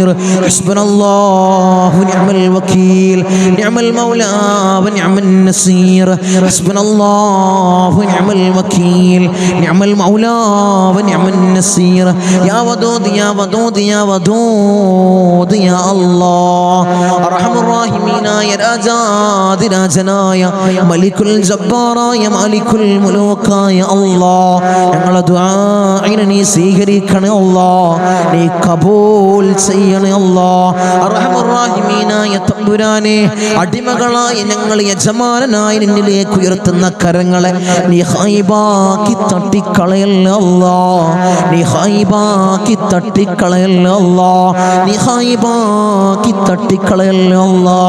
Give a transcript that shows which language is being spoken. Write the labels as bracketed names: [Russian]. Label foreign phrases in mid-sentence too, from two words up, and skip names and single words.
[Arabic] حسبنا الله ونعم الوكيل، نعم المولى ونعم النصير. حسبنا الله ونعم الوكيل، نعم المولى ونعم النصير. يا ودود يا ودود يا ودود يا الله. أرحم الراحمين يا راجاد [Malayalam] راجناയ മലിക്കുൽ ജബ്ബാറായ മലിക്കുൽ മുലൂക്കായ അല്ലാഹ്, ഞങ്ങളുടെ ദുആഇനെ നീ സ്വീകരിക്കണേ അല്ലാഹ്, നീ ഖബൂൽ ചെയ്യണേ അല്ലാഹ്. അർഹമുർ റഹീമീനായ തമ്പുരാനെ, അടിമകളായ ഞങ്ങൾ യജമാനനായ നിന്നിലേക്ക് ഉയർത്തുന്ന കരങ്ങളെ നീ ഖൈബാക്കി തട്ടിക്കളയല്ലേ അല്ലാഹ്, നീ ഖൈബാക്കി തട്ടിക്കളയല്ലേ അല്ലാഹ്, നീ ഖൈബാക്കി തട്ടിക്കളയല്ലേ അല്ലാഹ്.